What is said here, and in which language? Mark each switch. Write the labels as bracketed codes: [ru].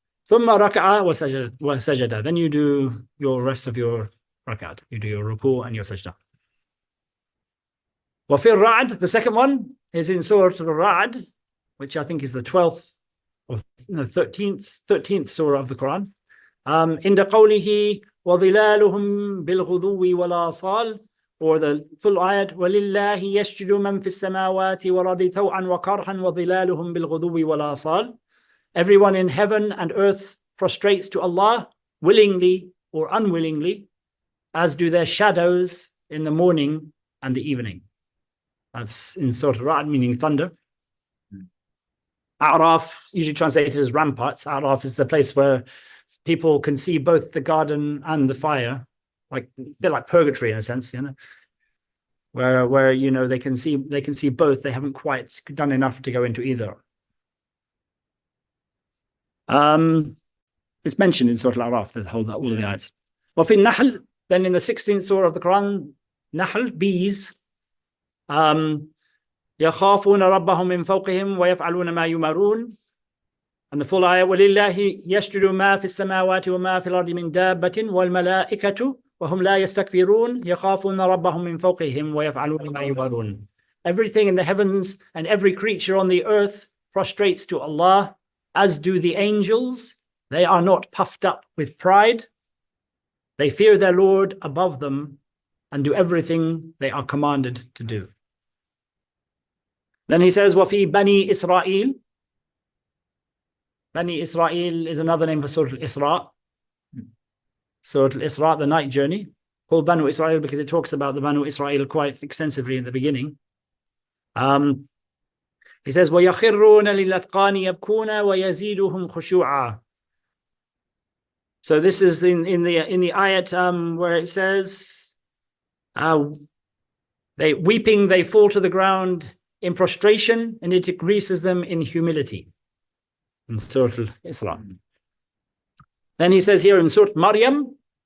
[ar] ثم ركع وسجد. [en] Then you do your rest of your rakat. You do your ruku and your sajda. [ar] وفي الرعد, [en] the second one is in Surah Al-Ra'd, which I think is the 12th or 13th surah of the Quran. [ar] عند قوله وظلالهم بالغدو والآصال, [en] or the full ayat, [ar] وَلِلَّهِ يَسْجُدُ مَنْ فِي السَّمَاوَاتِ وَرَضِ ثَوْعًا وَكَرْحًا وَظِلَالُهُم بِالْغُدُوِّ وَالْآصَالِ. [en] Everyone in heaven and earth prostrates to Allah willingly or unwillingly, as do their shadows in the morning and the evening. That's in Surah Al-Ra'd, meaning thunder. A'raf, usually translated as ramparts. A'raf is the place where people can see both the garden and the fire, like a bit like purgatory in a sense, where they can see both. They haven't quite done enough to go into either. It's mentioned in Surah Al-A'raf, all of the ayats. [ar] وفي النحل, [en] then in the 16th surah of the Quran, Nahl, bees, [ar] يخافون ربهم من فوقهم ويفعلون ما يؤمرون. [en] And the full ayah, [ar] وَلِلَّهِ يَسْجُدُ مَا فِي السَّمَاوَاتِ وَمَا فِي الْأَرْضِ مِنْ دَابَّةٍ وَالْمَلَائِكَةُ وَهُمْ لَا يَسْتَكْبِرُونَ يَخَافُونَ رَبَّهُم مِّن فَوْقِهِمْ وَيَفْعَلُونَ مَا يُؤْمَرُونَ. [en] Everything in the heavens and every creature on the earth prostrates to Allah, as do the angels. They are not puffed up with pride. They fear their Lord above them and do everything they are commanded to do. Then he says, [ar] وَفِي بَنِي إِسْرَائِيل. [en] Bani Israel is another name for Surah Al-Isra. Surah Al-Isra, the night journey, called Banu Israel because it talks about the Banu Israel quite extensively in the beginning. He says, [ar] وَيَخِرُّونَ لِلْأَذْقَانِ يَبْكُونَ وَيَزِيدُهُمْ خُشُوعًا. [en] So this is in the ayat where it says, they fall to the ground in prostration, and it increases them in humility. In Surah Al-Isra. Then he says here in Surah Maryam,